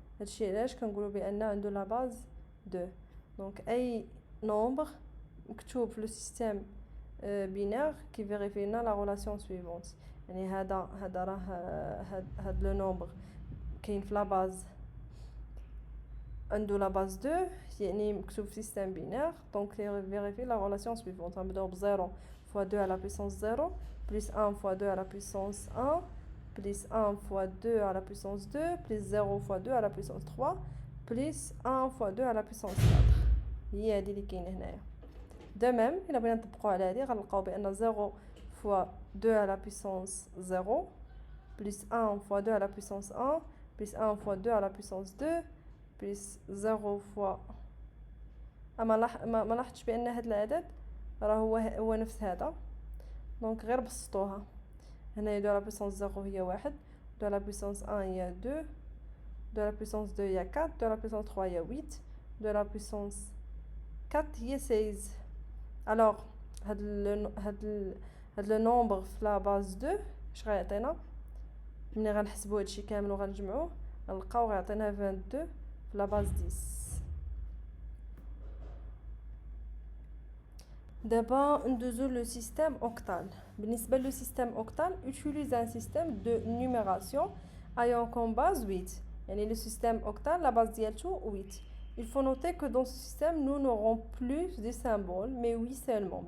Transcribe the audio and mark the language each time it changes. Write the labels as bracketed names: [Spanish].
[Arabic] هادشي علاش كنقولوا بان عنده لا باز 2. دونك اي نومبر مكتوب في لو سيستيم بينير كيفيريفي لنا لا ريلاسيون سويفونت. يعني هذا راه هاد لو نومبر كاين في لا باز عنده لا باز 2 يعني مكتوب في سيستيم بينير. دونك كيفيريفي لا ريلاسيون سويفونت. غنبداو ب [French] 0 fois 2 à la puissance 0, plus 1 fois 2 à la puissance 1, plus 1 fois 2 à la puissance 2, plus 0 fois 2 à la puissance 3, plus 1 fois 2 à la puissance 4. [Arabic] هي هادي اللي كاينه هنايا. دو ميم الا بغينا نطبقوا على هادي غنلقاو بان [French] 0 fois 2 à la puissance 0, plus 1 fois 2 à la puissance 1, plus 1 fois 2 à la puissance 2, plus 0 fois [Arabic] ما لاحظتش بان هاد العدد راه هو نفس هذا. دونك غير بسطوها. هنا 2 على بويسونس 0 هي 1، 2 على بويسونس 1 هي 2، 2 على بويسونس 2 هي 4، 2 على بويسونس 3 هي 8، 2 على بويسونس 4 هي 16. الوغ هاد لو نومبر في لا باز 2 اش غيعطينا ملي غنحسبوا هادشي كامل وغنجمعوه غنلقاو غيعطينا 22 في لا باز 10. [French] D'abord, [Arabic] ندوزو [French] le système octal. [Arabic] بالنسبة [French] le système octal utilise un système de numération ayant comme base 8. يعني le système octal la base [Arabic] ديالتو 8. [French] Il faut noter que dans ce système nous n'aurons plus de symboles mais 8 seulement.